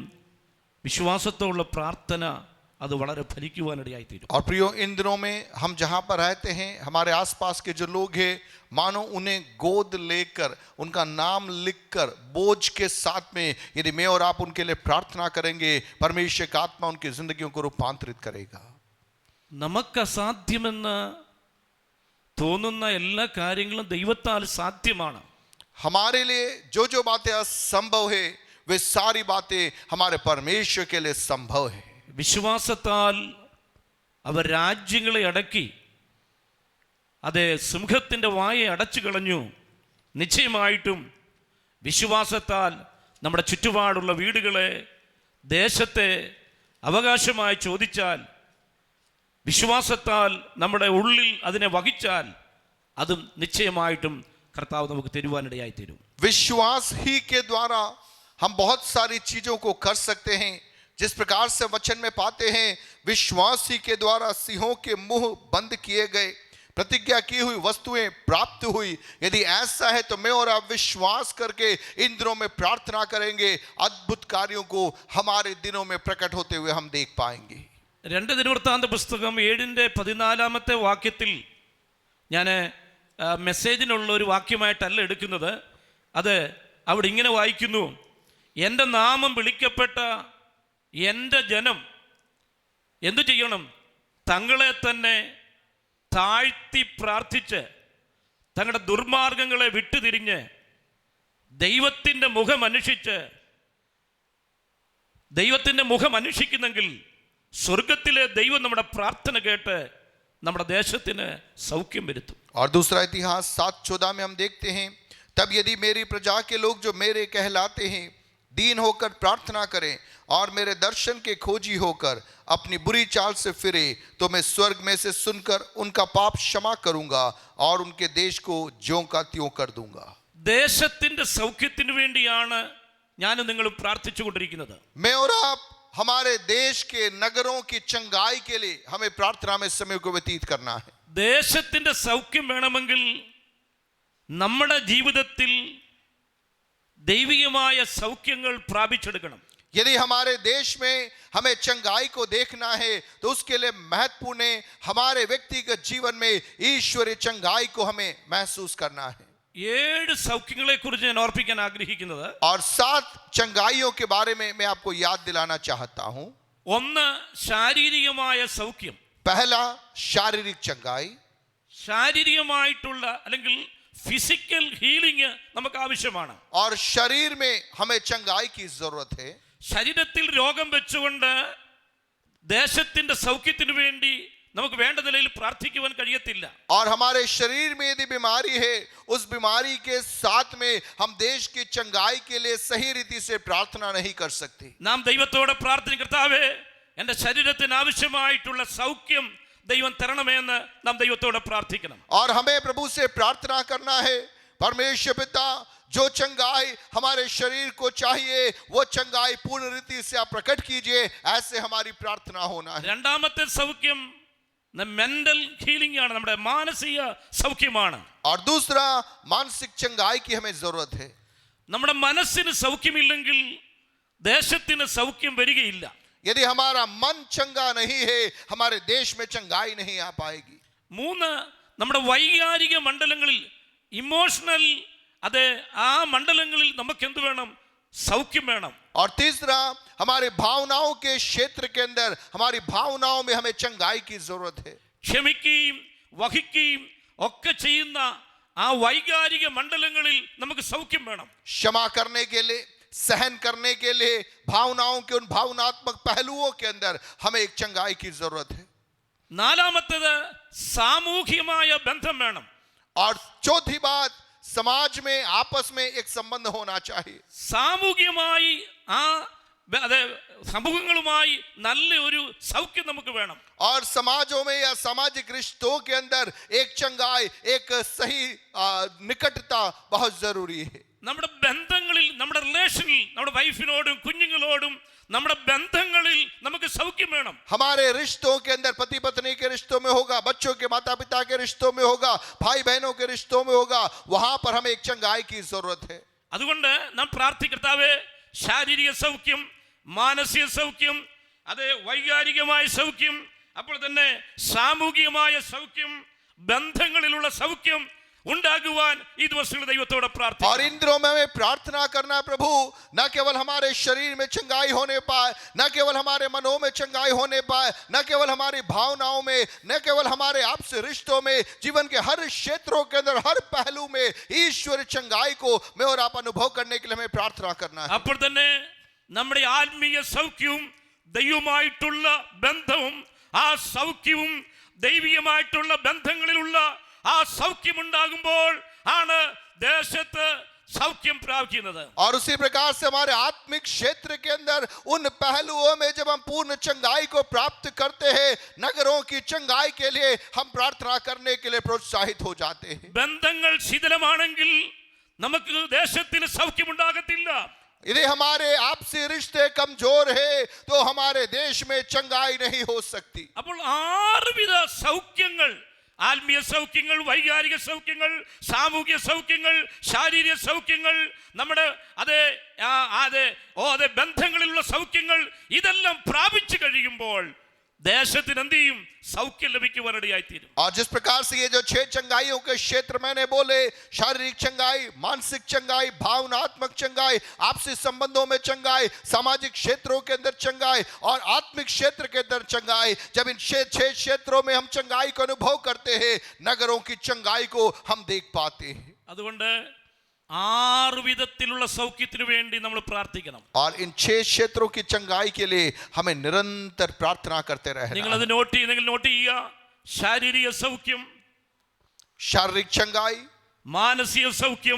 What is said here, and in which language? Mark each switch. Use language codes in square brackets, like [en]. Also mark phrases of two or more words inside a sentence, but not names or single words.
[ml] വിശ്വാസത്തോടുള്ള പ്രാർത്ഥന അത് വളരെ ഫലിക്കുവാനിടയായി തീരും. [hi] और प्रियो, इन दिनों में हम जहाँ पर रहते हैं, हमारे आसपास के जो लोग हैं, मानो उन्हें गोद लेकर उनका नाम लिखकर बोझ के साथ में यदि मैं और आप उनके लिए प्रार्थना करेंगे, परमेश्वर का आत्मा उनकी जिंदगियों को रूपांतरित करेगा. [ml] നമുക്ക് അസാധ്യമെന്ന് തോന്നുന്ന എല്ലാ കാര്യങ്ങളും ദൈവത്താൽ സാധ്യമാണ്. [hi] हमारे लिए जो जो बातें असंभव है, वे सारी बातें हमारे परमेश्वर के लिए संभव है. [ml] വിശ്വാസത്താൽ അവർ രാജ്യങ്ങളെ അടക്കി, അതെ, സിംഹത്തിൻ്റെ വായെ അടച്ചു കളഞ്ഞു. നിശ്ചയമായിട്ടും വിശ്വാസത്താൽ നമ്മുടെ ചുറ്റുപാടുള്ള വീടുകളെ, ദേശത്തെ അവകാശമായി ചോദിച്ചാൽ, വിശ്വാസത്താൽ നമ്മുടെ ഉള്ളിൽ അതിനെ വഹിച്ചാൽ, അതും നിശ്ചയമായിട്ടും കർത്താവ് നമുക്ക് തരുവാനിടയായി തരും. [hi] विश्वास ही के द्वारा हम बहुत सारी चीजों को कर सकते हैं. जिस प्रकार से वचन में पाते हैं, विश्वास ही के द्वारा सिंहों के मुंह बंद किए गए, प्रतिज्ञा की हुई वस्तुएं प्राप्त हुई. यदि ऐसा है तो मैं और आप विश्वास करके इन दिनों में प्रार्थना करेंगे, अद्भुत कार्यों को हमारे दिनों में प्रकट होते हुए हम देख पाएंगे. [ml] 2 ദിനവൃത്താന്ത പുസ്തകം 7-14 വാക്യത്തിൽ ഞാൻ മെസ്സേജിനുള്ള ഒരു വാക്യമായിട്ടല്ല എടുക്കുന്നത്. അത് അവിടെ ഇങ്ങനെ വായിക്കുന്നു: എൻ്റെ നാമം വിളിക്കപ്പെട്ട എൻ്റെ ജനം എന്തു ചെയ്യണം? തങ്ങളെ തന്നെ താഴ്ത്തി പ്രാർത്ഥിച്ച് തങ്ങളുടെ ദുർമാർഗങ്ങളെ വിട്ടുതിരിഞ്ഞ് ദൈവത്തിൻ്റെ മുഖം അന്വേഷിക്കുന്നെങ്കിൽ സ്വർഗത്തിലെ ദൈവം നമ്മുടെ പ്രാർത്ഥന കേട്ട് നമ്മുടെ ദേശത്തിന് സൗഖ്യം വരുത്തും. [hi] और दूसरा इतिहास 7:14 में हम देखते हैं, तब यदि मेरी प्रजा के लोग जो मेरे कहलाते हैं दीन होकर प्रार्थना करें और मेरे दर्शन के खोजी होकर अपनी बुरी चाल से फिरे तो मैं स्वर्ग में से सुनकर उनका पाप क्षमा करूंगा और उनके देश को ज्यों का त्यों कर दूंगा. [ml] ദേശത്തിന്റെ സൗഖ്യത്തിന് വേണ്ടിയാണ് ഞാനും നിങ്ങളും പ്രാർത്ഥിച്ചുകൊണ്ടിരിക്കുന്നത്. [hi] मैं और आप हमारे देश के नगरों की चंगाई के लिए हमें प्रार्थना में समय को व्यतीत करना है. [ml] ദേശത്തിന്റെ സൗഖ്യം വേണമെങ്കിൽ നമ്മുടെ ജീവിതത്തിൽ ദൈവികമായ സൗഖ്യങ്ങൾ പ്രാപിച്ചെടുക്കണം. [hi] यदि हमारे देश में हमें चंगाई को देखना है तो उसके लिए महत्वपूर्ण है हमारे व्यक्तिगत जीवन में ईश्वरीय चंगाई को हमें महसूस करना है. [ml] 7 സൗഖ്യങ്ങളെ കുറിച്ച് ഞാൻ ഓർപ്പിക്കാൻ ആഗ്രഹിക്കുന്നത്. [hi] और 7 चंगाइयों के बारे में मैं आपको याद दिलाना चाहता हूं. [ml] ഒന്ന് ശാരീരികമായ സൗഖ്യം. [hi] पहला शारीरिक चंगाई. [ml] ശാരീരികമായിട്ടുള്ള അല്ലെങ്കിൽ [en] physical healing [ml] നമുക്ക് ആവശ്യമാണ്. [hi] और शरीर में हमें चंगाई की जरूरत है. [ml] ശരീരത്തിൽ രോഗം വെച്ചുകൊണ്ട് ദേശത്തിന്റെ സൗഖ്യത്തിന് വേണ്ടി നമുക്ക് വേണ്ട നിലയിൽ പ്രാർത്ഥിക്കുവാൻ കഴിയത്തില്ല. [hi] और हमारे शरीर में यदि बीमारी है उस बीमारी के साथ में हम देश की चंगाई के लिए सही रीति से प्रार्थना नहीं कर सकते. [ml] നാം ദൈവത്തോട് പ്രാർത്ഥിക്കും, കർത്താവേ എൻ്റെ ശരീരത്തിന് ആവശ്യമായിട്ടുള്ള സൗഖ്യം ദൈവം തരണമെന്ന് നാം ദൈവത്തോട് പ്രാർത്ഥിക്കണം. [hi] और हमें प्रभु से प्रार्थना करना है, परमेश्वर पिता जो चंगाई हमारे शरीर को चाहिए वो चंगाई पूर्ण रीति से आप प्रकट कीजिए, ऐसे हमारी प्रार्थना होना है. [ml] രണ്ടാമത്തെ സൗഖ്യം [en] mental healing [ml] ആണ്, നമ്മുടെ മാനസിക സൗഖ്യമാണ്. [hi] और दूसरा मानसिक चंगाई की हमें जरूरत है. [ml] നമ്മുടെ മനസ്സിന് സൗഖ്യമില്ലെങ്കിൽ ദേശത്തിന് സൗഖ്യം വരികയില്ല. [hi] यदि हमारा मन चंगा नहीं है हमारे देश में चंगाई नहीं आ पाएगी. [ml] 3 നമ്മുടെ വൈകാരിക മണ്ഡലങ്ങളിൽ ഇമോഷണൽ ആ മണ്ഡലങ്ങളിൽ നമുക്ക് എന്ത് വേണം? സൗഖ്യം വേണം. [hi] और तीसरा हमारे भावनाओं के क्षेत्र के अंदर हमारी भावनाओं में हमें चंगाई की जरूरत है. [ml] ക്ഷമിക്കുകയും വഹിക്കുകയും ഒക്കെ ചെയ്യുന്ന ആ വൈകാരിക മണ്ഡലങ്ങളിൽ നമുക്ക് സൗഖ്യം വേണം. [hi] क्षमा करने के लिए, सहन करने के लिए, भावनाओं के उन भावनात्मक पहलुओं के अंदर हमें एक चंगाई की जरूरत है. [ml] നാലാമത്തേത് സാമൂഹികമായ ബന്ധം വേണം. [hi] और चौथी बात, समाज में आपस में एक संबंध होना चाहिए. [ml] സാമൂഹികമായി സമൂഹങ്ങളുമായി നല്ല ഒരു സൗഖ്യം നമുക്ക് വേണം. [hi] और समाजों में या सामाजिक रिश्तों के अंदर एक चंगाई, एक सही निकटता बहुत जरूरी है. [ml] നമ്മുടെ ബന്ധങ്ങളിൽ, നമ്മുടെ റിലേഷനിൽ, നമ്മുടെ വൈഫിനോടും കുഞ്ഞുങ്ങളോടും നമ്മുടെ ബന്ധങ്ങളിൽ നമുക്ക് സൗഖ്യം വേണം. [hi] हमारे रिश्तों के अंदर पति पत्नी के रिश्तों में होगा, बच्चों के माता पिता के रिश्तों में होगा, भाई बहनों के रिश्तों में होगा, वहां पर हमें एक चंगाई की जरूरत है. [ml] അതുകൊണ്ട് നാം പ്രാർത്ഥിക്കർത്താവേ ശാരീരിക സൗഖ്യം, മാനസിക സൗഖ്യം, വൈകാരികമായ സൗഖ്യം, അപ്പോൾ തന്നെ സാമൂഹികമായ സൗഖ്യം, ബന്ധങ്ങളിലുള്ള സൗഖ്യം ഉണ്ടാകുവാൻ ഈ ദിവസങ്ങളിൽ ദൈവത്തോട് [hi] और [ml] പ്രാർത്ഥിക്കാം. [hi] इन दिनों में हमें प्रार्थना करना प्रभु, न केवल हमारे शरीर में चंगाई होने पाए, न केवल हमारे मनों में चंगाई होने पाए, न केवल हमारी भावनाओं में, न केवल हमारे आपसे रिश्तों में, जीवन के हर क्षेत्रों के अंदर, हर पहलू में ईश्वर चंगाई को मैं और आप अनुभव करने के लिए हमें प्रार्थना करना है. [ml] അപ്പോൾ തന്നെ നമ്മുടെ ആത്മീയ സൗഖ്യവും ദൈവമായിട്ടുള്ള ബന്ധവും ആ സൗഖ്യവും ദൈവികമായിട്ടുള്ള ബന്ധങ്ങളിലുള്ള ആ സൗഖ്യമുണ്ടാകുമ്പോൾ ആണ് ദേശത്ത് സൗഖ്യം പ്രാപിക്കുന്നത്. [hi] और उसी प्रकार से हमारे आत्मिक क्षेत्र के अंदर उन पहलुओं में जब हम पूर्ण चंगाई को प्राप्त करते हैं, नगरों की चंगाई के लिए हम प्रार्थना करने के लिए प्रोत्साहित हो जाते हैं. [ml] ബന്ധങ്ങൾ ശിഥിലമാണെങ്കിൽ നമുക്ക് ദേശത്തിന് സൗഖ്യമുണ്ടാകത്തില്ല. [hi] यदि हमारे आपसी रिश्ते कमजोर है तो हमारे देश में चंगाई नहीं हो सकती. [ml] അപ്പോൾ 6 വിധ സൗഖ്യങ്ങൾ, ആത്മീയ സൗഖ്യങ്ങൾ, വൈകാരിക സൗഖ്യങ്ങൾ, സാമൂഹിക സൗഖ്യങ്ങൾ, ശാരീരിക സൗഖ്യങ്ങൾ, നമ്മുടെ ബന്ധങ്ങളിലുള്ള സൗഖ്യങ്ങൾ, ഇതെല്ലാം പ്രാപിച്ചു കഴിയുമ്പോൾ ദേശത്തിന് എന്ത് ചെയ്യും? സൗഖ്യം ലഭിക്കുവാനിടയായിത്തീരും. [hi] और जिस प्रकार से ये जो 6 चंगाइयों के क्षेत्र मैंने बोले, शारीरिक चंगाई, मानसिक चंगाई, भावनात्मक चंगाई, आपसी संबंधों में चंगाई, सामाजिक क्षेत्रों के अंदर चंगाई और आत्मिक क्षेत्र के अंदर चंगाई, जब इन 6 क्षेत्रों में हम चंगाई को अनुभव करते हैं, नगरों की चंगाई को हम देख पाते हैं. [ml] അതുകൊണ്ട് 6 വിധത്തിലുള്ള സൗഖ്യത്തിനു വേണ്ടി നമ്മൾ പ്രാർത്ഥിക്കണം. [hi] और इन 6 क्षेत्रों की चंगाई के लिए हमें निरंतर प्रार्थना करते रहना. [ml] നിങ്ങൾ അത് നോട്ട് ചെയ്യുക. ശാരീരിക സൗഖ്യം, [hi] शारीरिक चंगाई, [ml] മാനസിക സൗഖ്യം,